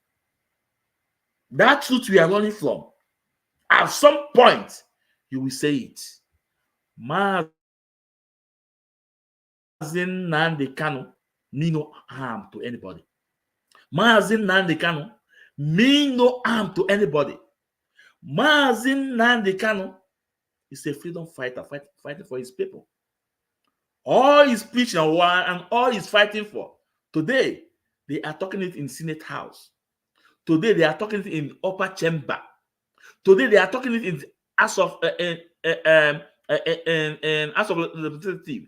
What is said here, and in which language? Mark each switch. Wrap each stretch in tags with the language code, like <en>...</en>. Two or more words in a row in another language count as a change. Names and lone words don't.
<en>That truth we are running from, at some point, you will say it. Mazi Nnamdi Kanu mean no harm to anybody. Mazi Nnamdi Kanu mean no harm to anybody. Mazi Nnamdi Kanu is a freedom fighter, fighting for his people. All he's preaching and all he's fighting for. Today, they are talking it in Senate House. Today, they are talking it in upper chamber. Today, they are talking it in House of Representatives.</en>